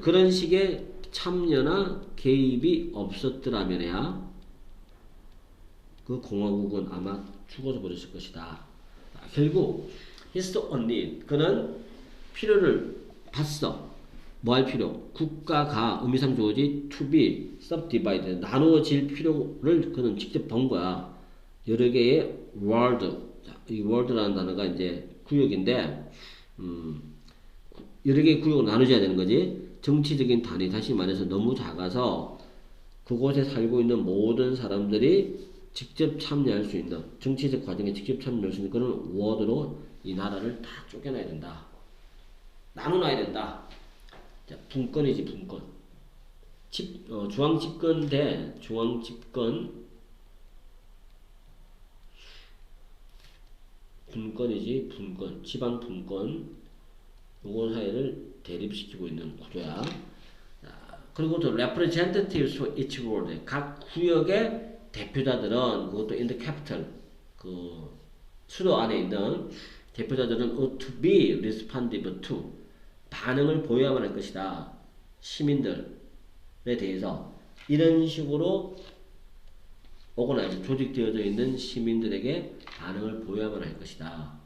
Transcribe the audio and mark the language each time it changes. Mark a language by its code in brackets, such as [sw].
[ko] 그런 식의 참여나 개입이 없었더라면야 그 공화국은 아마 죽어서 버렸을 것이다. 자, 결국 [en] he saw a need. [ko] 그는 필요를 봤어. 뭐 할 필요? 국가가 의미상 주어지 [en] to be subdivided. [ko] 나누어질 필요를 그는 직접 본 거야. 여러 개의 world. 이 world라는 단어가 이제 구역인데, 여러 개의 구역을 나누어야 되는 거지. 정치적인 단위, 다시 말해서 너무 작아서 그곳에 살고 있는 모든 사람들이 직접 참여할 수 있는, 정치적 과정에 직접 참여할 수 있는 그런 워드로 이 나라를 다 쪼개놔야 된다. 나눠놔야 된다. 자, 분권이지, 분권. 중앙집권 대 중앙집권, 분권이지, 분권. 지방 분권. 요거 사이를 대립시키고 있는 구조야. 자, 그리고 또 [en] representatives for each ward. [ko] 각 구역의 대표자들은, 그것도 [en] in the capital, [ko] 그 수도 안에 있는 대표자들은 [en] ought to be responsive to. [ko] 반응을 보여야만 할 것이다. 시민들에 대해서. 이런 식으로 오거나이즈, 조직되어져 있는 시민들에게 반응을 보여야만 할 것이다.